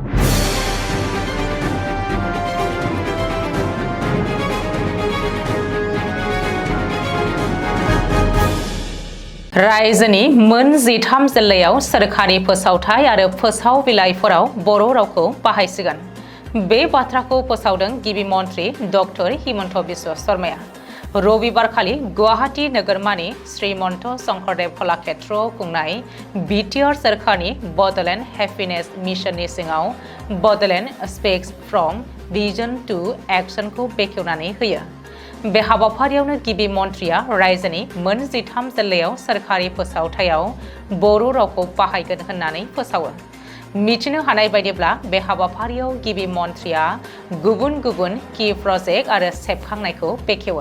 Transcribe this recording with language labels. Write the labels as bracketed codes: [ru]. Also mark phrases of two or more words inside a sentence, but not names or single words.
[brx] रायजोनि मोन 13 जिल्लायाव सोरखारि फोसावथाय आरो फोसाव बिलाइफोराव बर' रावखौ बाहायसिगोन। बे बाथ्राखौ फोसावदों गिबि मन्थ्रि डक्टर हिमन्त बिश्व शर्माया। रबिबारखालि गुवाहाटी नोगोरमानि श्रीमन्त शंकरदेव कलाक्षेत्रआव खुंनाय बिटिआर सोरखारनि बड'लेण्ड हेपिनेस मिशननि सिङाव बड'लेण्ड स्पीक्स फ्रम विजन टू एक्शनखौ बेखेवनानै होयो। बे हाबाफारियावनो गिबि मन्थ्रिया रायजोनि मोन 13 जिल्लायाव सोरखारि फोसावथायाव बर' रावखौ बाहायगोन होननानै फोसावो। मिथिनो हानाय बायदिब्ला बे हाबाफारियाव गिबि मन्थ्रिया गुबुन गुबुन [en] key project [brx] आरो सेबखांनायखौ बेखेवो।